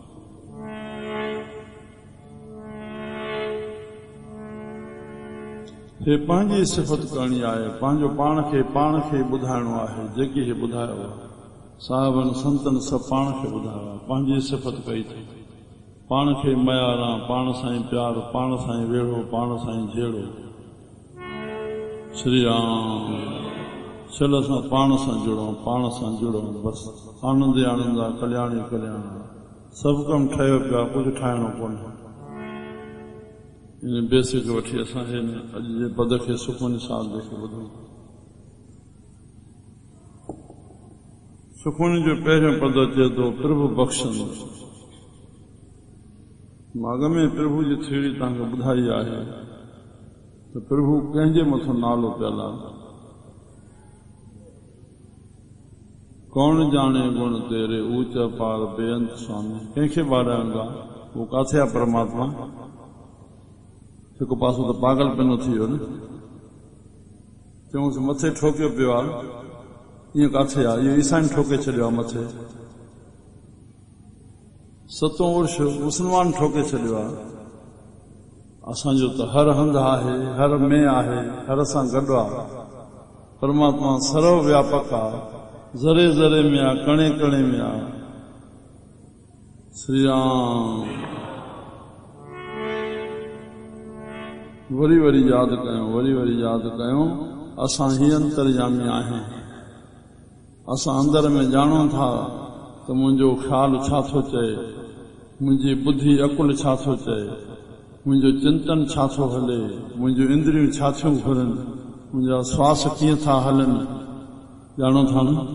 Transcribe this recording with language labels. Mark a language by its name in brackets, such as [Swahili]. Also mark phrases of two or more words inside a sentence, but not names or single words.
[Sindhi] हे पंहिंजी सिफ़त करणी आहे, पंहिंजो पाण खे ॿुधाइणो आहे। जेकी हे ॿुधायो आहे साहिबनि संतनि सभु पाण खे ॿुधायो आहे, पंहिंजी सिफ़त कई अथई। पाण खे मयारां, पाण सां ई प्यार, पाण सां ई वेड़ो, पाण सां ई जहिड़ो। श्री राम। चल असां पाण सां जुड़ूं, पाण सां जुड़ूं, बसि आनंद आनंद आहे, कल्याण ई कल्याण आहे। सभु कमु ठहियो पिया, कुझु ठाहिणो कोन्हे। इन बेसिक वठी असां अॼु जे पद खे सुखमनी साहिब खे ॿुधूं। सुखमनी जो पहिरियों पद अचे थो, प्रभु बख़्शनि। माॻ में प्रभु जी थीड़ी तव्हांखे ॿुधाई आहे त प्रभु कंहिंजे मथां नालो पियल आहे। [Punjabi] कौन जाने गुण तेरे ऊंचा पार बेअंत स्वामी। [Sindhi] कंहिंखे ॿाराईंदा वो काथे आहे परमात्मा? हिकु पासो त पागल पिनो थी वियो न, चऊंसि मथे ठोकियो पियो आहे, ईअं काथे आहे? इहो ईसाइन ठोके छॾियो आहे मथे। सतों वर्ष मुस्लमान ठोके छॾियो आहे। असांजो त हर हंधि आहे, हर में आहे, हर सां गॾु आहे। परमात्मा सर्व व्यापक आहे, ज़रे ज़रे में आहे, कणे कणे में आहे। श्री राम। वरी वरी यादि कयूं, वरी वरी यादि कयूं, असां ही अंतर्यामी आहियूं। असां अंदर में ॼाणूं था त मुंहिंजो ख़्यालु छा थो चए, मुंहिंजी बुद्धि अकुल छा थो चए, मुंहिंजो चिंतन छा थो हले, मुंहिंजूं इंद्रियूं छा थियूं घुरनि, मुंहिंजा श्वास कीअं था हलनि, ॼाणो था न।